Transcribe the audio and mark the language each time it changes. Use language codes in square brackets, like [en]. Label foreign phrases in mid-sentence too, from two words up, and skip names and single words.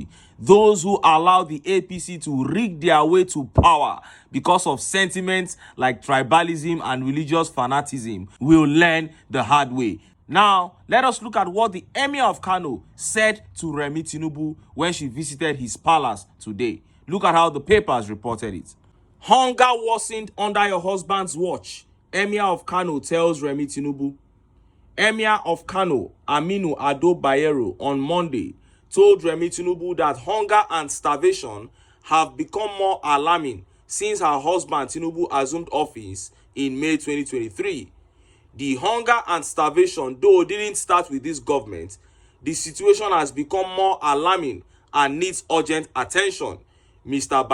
[en] Those who allow the APC to rig their way to power because of sentiments like tribalism and religious fanaticism will learn the hard way. Now, let us look at what the Emir of Kano said to REMI Tinubu when she visited his palace today. Look at how the papers reported it. Hunger worsened under your husband's watch, Emir of Kano tells REMI Tinubu. Emir of Kano, Aminu Ado Bayero, on Monday told REMI Tinubu that hunger and starvation have become more alarming since her husband Tinubu assumed office in May 2023. The hunger and starvation, though, didn't start with this government. The situation has become more alarming and needs urgent attention, Mr.